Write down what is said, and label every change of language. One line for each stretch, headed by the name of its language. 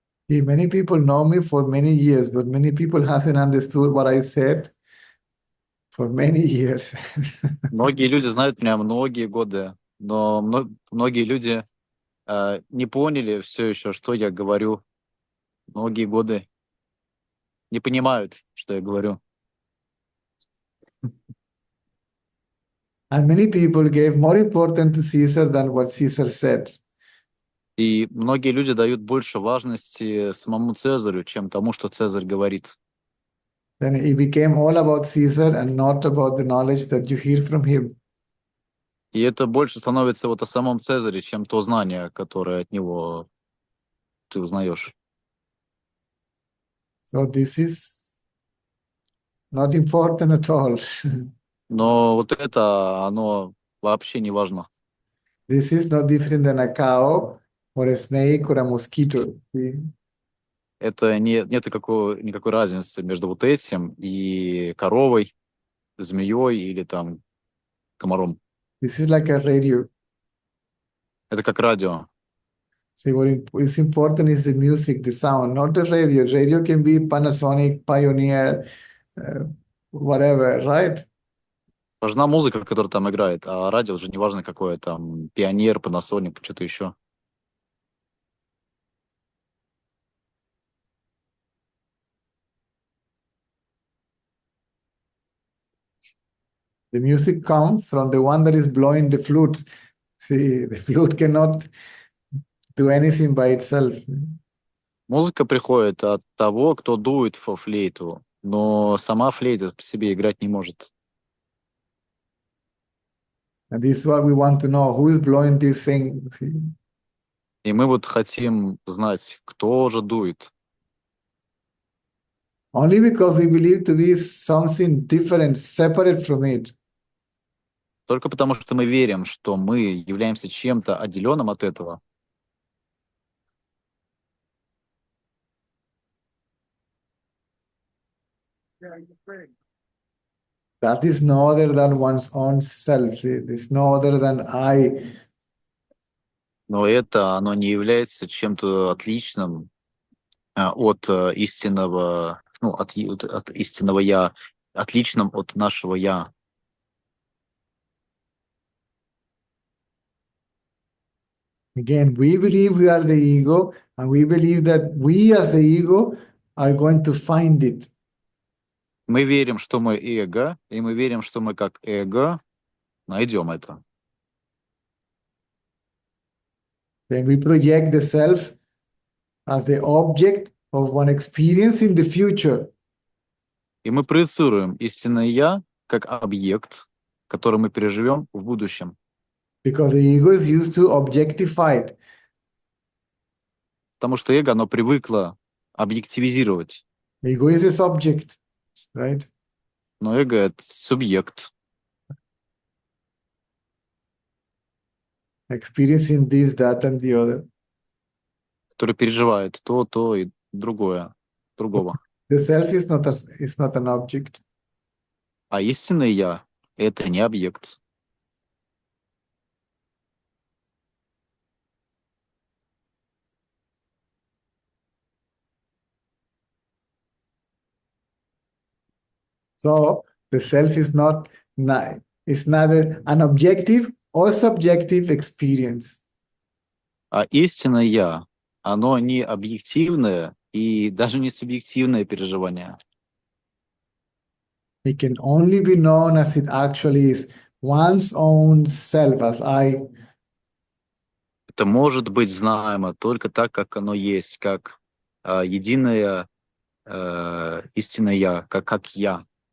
English: See, many people know me for many years, but many people hasn't understood what I said for many years.
Russian: Многие люди знают меня многие годы, но многие люди не поняли все еще, что я говорю. Многие годы не понимают, что я говорю.
English: And many people gave more importance to Caesar than what Caesar said.
Russian: И многие люди дают больше важности самому Цезарю, чем тому, что Цезарь говорит.
English: Then it became all about Caesar and not about the knowledge that you hear from him.
Russian: И это больше становится вот о самом Цезаре, чем то знание, которое от него ты узнаешь.
English: So this is not important at all.
Russian: Но вот это, оно вообще не важно.
English: This is no different than a cow or a snake or a mosquito. See?
Russian: Это нет никакой разницы между вот этим и коровой, змеей или там комаром.
English: This is like a radio.
Russian: Это как радио.
English: See, what is important is the music, the sound, not the radio. Radio can be Panasonic, Pioneer, whatever, right?
Russian: Важна музыка, которая там играет, а радио уже не важно какое, там, Пионер, Panasonic, что-то еще.
English: The music comes from the one that is blowing the flute. See, the flute cannot do anything by itself.
Russian: Музыка приходит от того, кто дует во флейту, но сама флейта по себе играть не может.
English: And this is what we want to know. Who is blowing this thing? See?
Russian: И мы вот хотим знать, кто же дует.
English: Only because we believe to be something different, separate from it.
Russian: Только потому, что мы верим, что мы являемся чем-то отделенным от этого.
English: That is no other than one's own self. See? It's no other than I.
Russian: Но это, оно не является чем-то отличным от истинного, ну, от истинного «я», отличным от нашего «я».
English: Again, we believe we are the ego, and we believe that we as the ego are going to find it.
Russian: Мы верим, что мы эго, и мы верим, что мы как эго найдем это.
English: Then we project the self as the object of one experience in the future.
Russian: И мы проецируем истинное «я» как объект, который мы переживем в будущем.
English: Because the ego is used to objectify it.
Russian: Потому что эго, оно привыкло объективизировать.
English: Ego is a subject, right?
Russian: Но эго — это субъект,
English: Experiencing this, that, and the other.
Russian: который переживает то и другого.
English: The self is not an object.
Russian: А истинное «я» — это не объект.
English: So the self is it's neither an objective or subjective experience.
Russian: А истинное «я», оно не объективное и даже не субъективное переживание.
English: It can only be known as it actually is, one's own self, as I.
Russian: Это может быть знаемо только так, как оно есть, как единое истинное «я», как «я».